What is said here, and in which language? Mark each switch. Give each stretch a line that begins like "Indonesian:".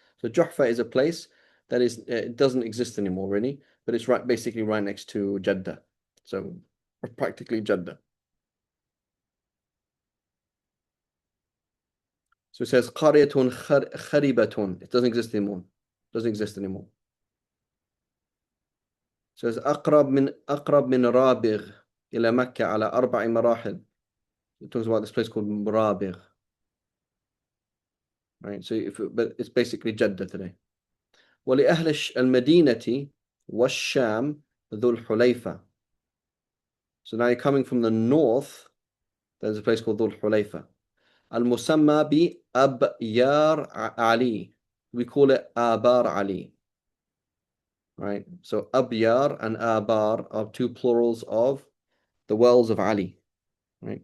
English: So Juhfa is a place that is it doesn't exist anymore really, but it's basically right next to Jeddah. So practically Jeddah. So it says
Arabic: قرية خربة.
English: It doesn't exist anymore. Doesn't exist anymore. It says
Arabic: أقرب من رابغ إلى مكة على 4 مراحل.
English: It talks about this place called Rabigh. Right. So but it's basically Jeddah today.
Arabic: ولأهل المدينة والشام ذو الحليفة.
English: So now you're coming from the north. There's a place called ذو الحليفة.
Arabic: المسمى بأبيار علي.
English: We call it Abar Ali. Right. So Abyar and Abar are two plurals of the wells of Ali. Right.